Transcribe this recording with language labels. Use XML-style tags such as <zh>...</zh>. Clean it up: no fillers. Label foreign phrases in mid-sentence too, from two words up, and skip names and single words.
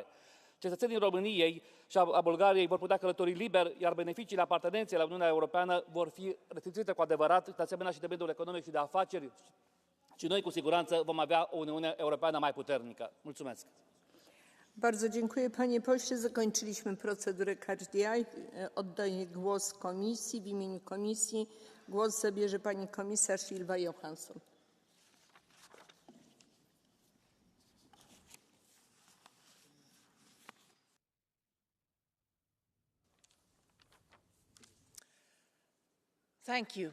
<ro>Cetățenii României și a Bulgariei vor putea călători liber, iar beneficiile apartenenței la Uniunea Europeană vor fi resimțite cu adevărat, de asemenea și de mediul economic și de afaceri. Și noi, cu siguranță, vom avea o Uniune Europeană mai puternică. Mulțumesc!</ro> <pl>Bardzo dziękuję, panie pośle. Zakończyliśmy procedurę Catch the Eye. Oddaję głos komisji. W imieniu komisji głos zabierze pani komisarz Ylva Johansson.</pl> <en>Thank you.</en>